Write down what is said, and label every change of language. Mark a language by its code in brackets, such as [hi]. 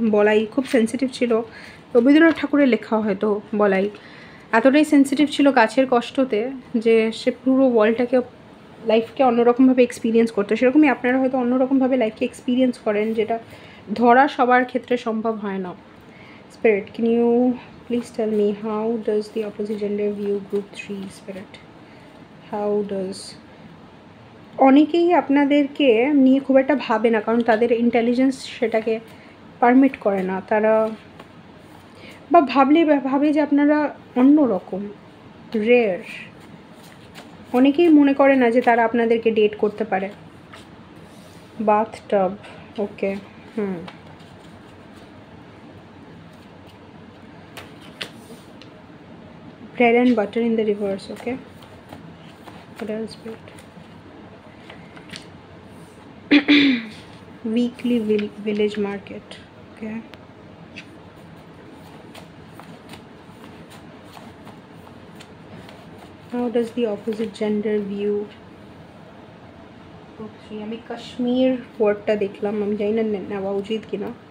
[bn] বলাই খুব সেন্সিটিভ ছিল, রবীন্দ্রনাথ ঠাকুরের লেখা হয়তো। বলাই এতটাই সেন্সিটিভ ছিল গাছের কষ্টতে যে সে পুরো ওয়ার্ল্ডটাকে, লাইফকে অন্যরকমভাবে এক্সপিরিয়েন্স করতে। সেরকমই আপনারা হয়তো অন্যরকমভাবে লাইফকে এক্সপিরিয়েন্স করেন, যেটা ধরা সবার ক্ষেত্রে সম্ভব হয় না। [en] Spirit, can you please tell me how does the opposite gender view group 3 spirit? How does? [bn] অনেকেই আপনাদেরকে নিয়ে খুব একটা ভাবে না, কারণ তাদের ইন্টেলিজেন্স সেটাকে পারমিট করে না। তারা বা ভাবে যে আপনারা অন্যরকম, রেয়ার। অনেকেই মনে করে না যে তারা আপনাদেরকে ডেট করতে পারে। [en] Bathtub, okay, bread and butter in the reverse. Okay, what else? Weekly village market. Okay, how does the opposite gender view? [bn] Okay, আমি কাশ্মীর ওয়ার্ডটা দেখলাম, আমি জানি না নেওয়া উচিত কিনা।